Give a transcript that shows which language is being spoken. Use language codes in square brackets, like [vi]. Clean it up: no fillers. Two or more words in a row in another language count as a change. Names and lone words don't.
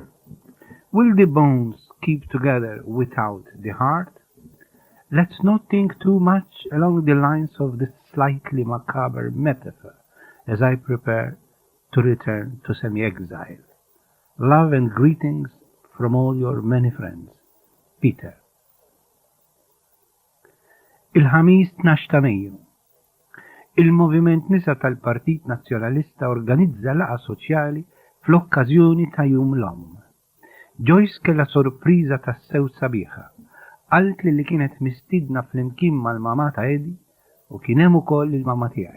[en] Will the bones keep together without the heart? Let's not think too much along the lines of this slightly macabre metaphor as I prepare to return to semi-exile. Love and greetings from all your many friends. Peter. [mt] Il-ħamis 12 ta' Mejju. Il-Moviment Nisa tal-Partit Nazzjonalista organizza laqa soċjali fl-okkażjoni ta' Jum l-Omm. Joyce kella sorpriża tas-sew sabiħa. Qalt li kienet mistidna fl-imkien mal-mama ta' Edi u kien hemm ukoll il-mama tiegħi.